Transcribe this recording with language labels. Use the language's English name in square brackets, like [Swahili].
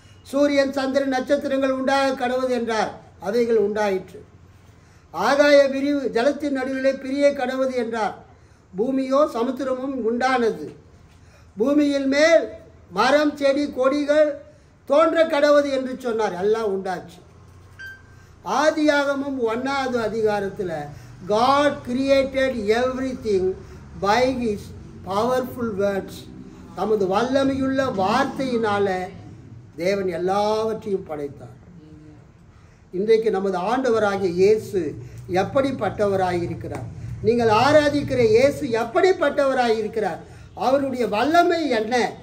[Tamil] சூரியன் சந்திரன் நட்சத்திரங்கள் உண்டாக கடவுது என்றார், அவைகள் உண்டாயிற்று. ஆகாய விரிவு ஜலத்தின் நடுவிலே பிரிய கடவுது என்றார், பூமியோ சமுத்திரமும் உண்டானது. பூமியில் மேல் மரம் செடி கொடிகள் தோன்ற கடவுது என்று சொன்னார், எல்லாம் உண்டாச்சு. ஆதியாகமம் 1ஆவது அதிகாரத்தில் [English] God created everything by his powerful words. [Tamil] தமது வல்லமையுள்ள வார்த்தையினால தேவன் எல்லாவற்றையும் படைத்தார். இன்றைக்கு நமது ஆண்டவராகிய இயேசு எப்படிப்பட்டவராயிருக்கிறார்? நீங்கள் ஆராதிக்கிற இயேசு எப்படிப்பட்டவராயிருக்கிறார்? அவருடைய வல்லமை என்ன?